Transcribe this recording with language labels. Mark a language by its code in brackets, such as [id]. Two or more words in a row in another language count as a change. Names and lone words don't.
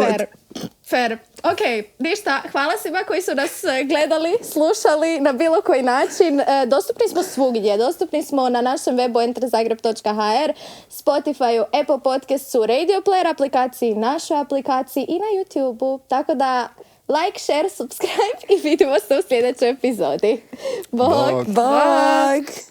[hr] Fair. Ok, ništa. Hvala svima koji su nas gledali, slušali na bilo koji način. Dostupni smo svugdje. Dostupni smo na našem webu enterzagreb.hr, Spotifyu, Apple Podcastu, Radio Player aplikaciji, našoj aplikaciji i na YouTubeu. Tako da [en] like, share, subscribe [hr] i vidimo se u sljedećoj epizodi. Bog! Bog!